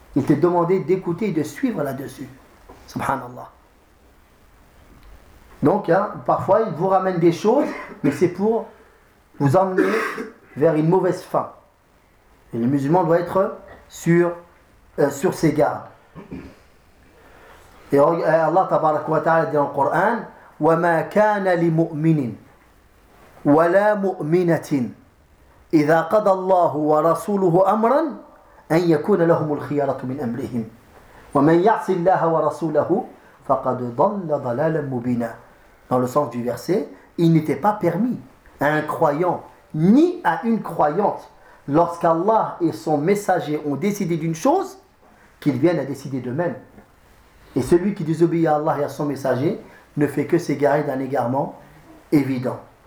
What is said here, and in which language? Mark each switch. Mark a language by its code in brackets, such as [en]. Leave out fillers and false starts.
[fr] Il t'est demandé d'écouter et de suivre là-dessus. Subhanallah. Donc, hein, parfois, il vous ramène des choses, mais c'est pour vous emmener vers une mauvaise fin. Et le musulman doit être sur ses gardes. Et Allah tabaraka wa ta'ala dit dans le Coran, [ar] وَمَا كَانَ لِمُؤْمِنٍ وَلَا مُؤْمِنَةٍ إِذَا قَدَ اللَّهُ وَرَسُولُهُ أَمْرًا أَنْ يَكُونَ لَهُمُ الْخِيَرَةُ مِنْ أَمْرِهِمْ وَمَنْ يَعْصِ اللَّهَ وَرَسُولَهُ فَقَدْ ضَلَّ ضَلَالًا مُبِينًا. [fr] Dans le sens du verset, il n'était pas permis à un croyant, ni à une croyante, lorsqu'Allah et son messager ont décidé d'une chose, qu'il vienne à décider d'eux-mêmes. Et celui qui désobéit à Allah et à son messager ne fait que s'égarer d'un égarement évident.